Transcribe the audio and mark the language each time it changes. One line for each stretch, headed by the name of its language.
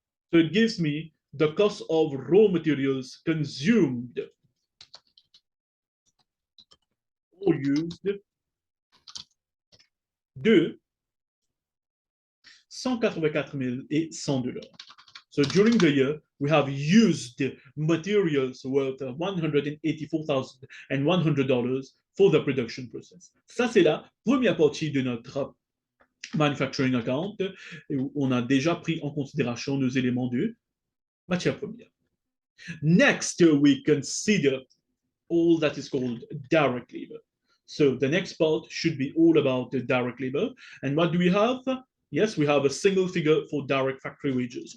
English: So it gives me the cost of raw materials consumed or used de 184 100 $. So during the year, we have used materials worth $184,100 for the production process.
French: Ça, c'est la première partie de notre manufacturing account, où on a déjà pris en considération nos éléments de matière première.
English: Next, we consider all that is called direct labor. So the next part should be all about the direct labor. And what do we have? Yes, we have a single figure for direct factory wages.